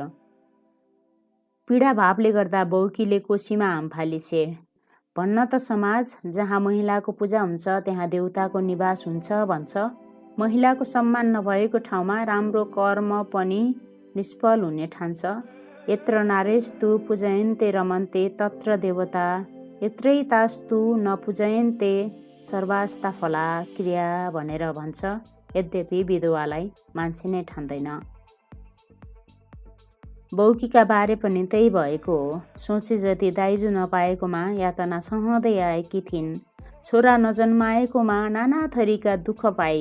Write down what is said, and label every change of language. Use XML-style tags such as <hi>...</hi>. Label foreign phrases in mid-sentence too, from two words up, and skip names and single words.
<ne>पीडा भावले गर्दा बौकीले कोसीमा हाम फालिछे। भन्न त समाज जहाँ महिलाको पूजा हुन्छ त्यहाँ देउताको निवास हुन्छ भन्छ। महिलाको सम्मान नभएको ठाउँमा राम्रो कर्म पनि निष्फल हुने ठान्छ।</ne> <sa>यत्र नारेस्तु पूजयन्ते रमन्ते तत्र देवता यत्रै तास्तु न पूजयन्ते सर्वास्ता फला क्रिया</sa> <ne>भनेर भन्छ। यद्यपि विधवालाई मान्छे नै ठान्दैन। बौकीका बारे पनि त्यही भएको हो। सोचे जति दाइजो नपाएकोमा यातना सहँदै आएकी थिइन्। छोरा नजन्माएकोमा नाना थरीका दुःख पाए।</ne>